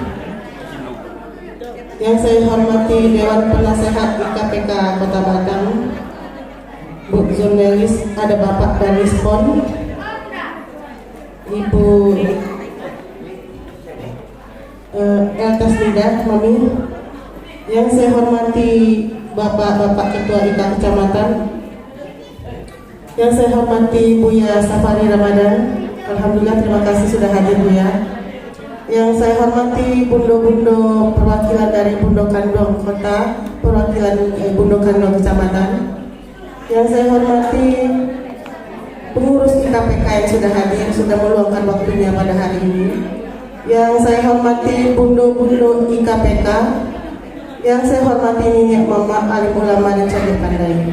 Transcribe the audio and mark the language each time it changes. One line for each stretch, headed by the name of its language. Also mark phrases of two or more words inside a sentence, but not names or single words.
Indonesian: Yang saya hormati Dewan Penasehat IKPK Kota Batam, Bu jurnalis, ada Bapak Danis Pon, Ibu Eltas Nida, Mami. Yang saya hormati Bapak-Bapak Ketua IKA Kecamatan. Yang saya hormati Buya Safari Ramadan. Alhamdulillah, terima kasih sudah hadir Buya. Yang saya hormati bundo-bundo perwakilan dari Bundo Kandong Kota, perwakilan Bundo Kandong Kecamatan. Yang saya hormati pengurus IKPK yang sudah hadir, sudah meluangkan waktunya pada hari ini. Yang saya hormati bundo-bundo IKPK. Yang saya hormati Nini Mama, alim ulama dan cerdik pandai.